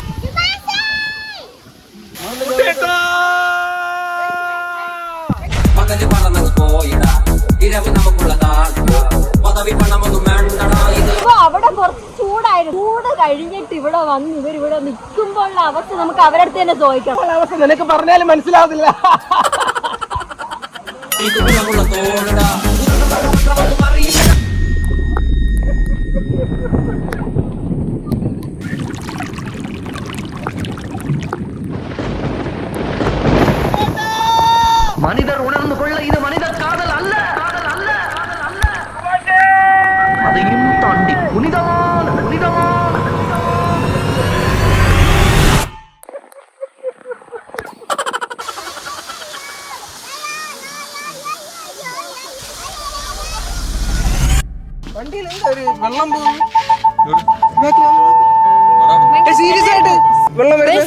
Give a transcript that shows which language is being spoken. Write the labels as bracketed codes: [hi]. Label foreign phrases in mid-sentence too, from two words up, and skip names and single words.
[ml] പകല് പറന്നങ്ങ് പോയിടാ ഇരവ് നമുക്കുള്ളതാടാ പദവി പണമൊന്നും വേണ്ടടാ. ഇത് ഇപ്പൊ അവിടെ കുറച്ച് ചൂടായിരുന്നു. ചൂട് കഴിഞ്ഞിട്ട് ഇവിടെ വന്ന് ഇവരിവിടെ നിൽക്കുമ്പോഴുള്ള അവസ്ഥ നമുക്ക് അവരടുത്ത് തന്നെ ചോദിക്കണം. അവസ്ഥ നിനക്ക് പറഞ്ഞാലും മനസ്സിലാവത്തില്ല. ഇത് ഗുണമുള്ള തോടാ [ta] மனிதர் உணர்ந்து கொள்ள இது மனித காதல் அல்ல, அதையும் தாண்டி புனிதமானது. [ml] വണ്ടിയിൽ എന്താ ഒരു വെള്ളം പോകുന്നു? സീരിയസ് ആയിട്ട് വെള്ളം വരുന്നത്